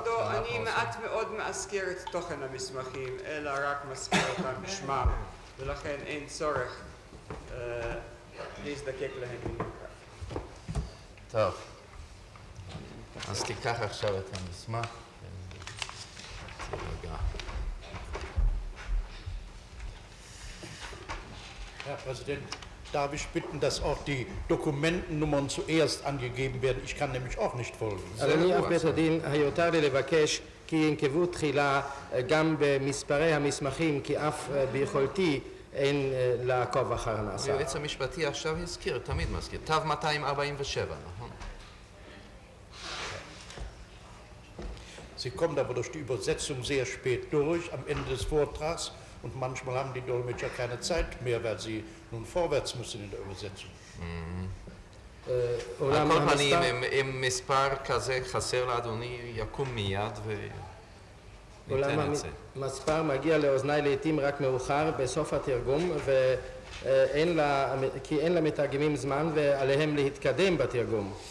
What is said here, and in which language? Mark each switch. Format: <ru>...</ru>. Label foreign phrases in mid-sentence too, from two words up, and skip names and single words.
<he>כבודו, אני מעט מאוד מאזכר את תוכן המסמכים, אלא רק מזכיר אותם בשמם, ולכן אין צורך להזדקק להם במיוחד. טוב, אז תיקח עכשיו את המסמך. רגע.</he> <de>Herr Präsident, darf ich bitten, dass auch die Dokumentennummern zuerst angegeben werden? Ich kann nämlich auch nicht folgen.</de> <he>אדוני אב בית הדין, היותר לי לבקש כי ינקבו תחילה גם במספרי המסמכים, כי אף ביכולתי אין לעקוב אחר הנעשה. היועץ המשפטי עכשיו הזכיר, תמיד מזכיר, תו 247, נכון?</he> <de>Sie kommt aber durch die Übersetzung sehr spät durch, am Ende des Vortrags. Und manchmal haben die Dolmetscher keine Zeit mehr, weil sie nun vorwärts müssen in der Übersetzung.</de> <he>על כל פנים, אם מספר כזה חסר לאדוני, יקום מיד וניתן אולם את זה. המספר מגיע לאוזניי לעתים רק מאוחר בסוף התרגום, כי אין למתרגמים זמן ועליהם להתקדם בתרגום.</he>